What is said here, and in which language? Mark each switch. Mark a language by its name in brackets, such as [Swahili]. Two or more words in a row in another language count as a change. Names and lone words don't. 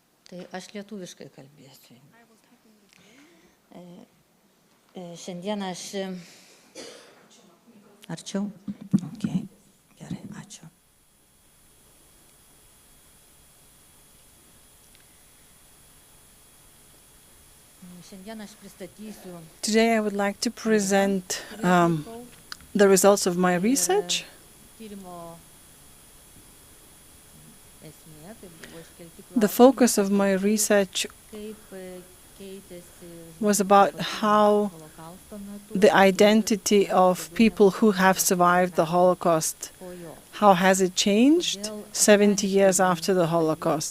[Lithuanian] Tai aš lietuviškai kalbėsiu. Šiandien aš... Arčiau? Okay. Gerai, ačiū. [English] Today I would like to present the results of my research. The focus of my research was about how the identity of people who have survived the Holocaust, how has it changed 70 years after the Holocaust?